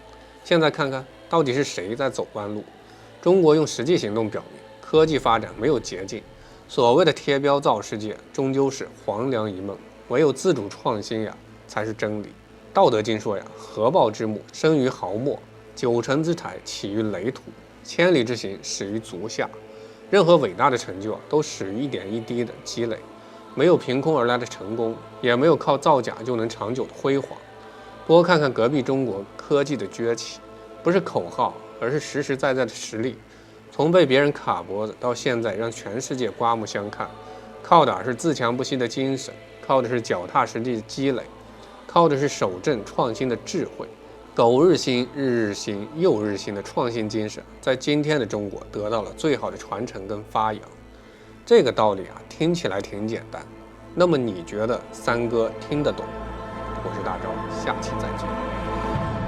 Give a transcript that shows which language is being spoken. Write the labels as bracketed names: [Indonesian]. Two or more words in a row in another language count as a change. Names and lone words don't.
[Chinese] 現在看看到底是誰在走彎路？中國用實際行動表明，科技發展沒有捷徑，所謂的貼標造世界終究是黃粱一夢，唯有自主創新才是真理。道德經說合抱之木，生於毫末，9成之才起於壘土，千里之行始於足下。任何偉大的成就都始於一點一滴的積累，沒有憑空而來的成功，也沒有靠造假就能長久的輝煌。多看看隔壁中國科技的崛起，不是口號，而是實實在在的實力。從被別人卡脖子到現在讓全世界刮目相看，靠的是自強不息的精神，靠的是腳踏實地的積累，靠的是守正創新的智慧。苟日新，日日新，又日新的創新精神，在今天的中国得到了最好的傳承跟發揚。這個道理聽起來挺簡單，那麼你覺得三哥聽得懂？我是大钊，下期再見。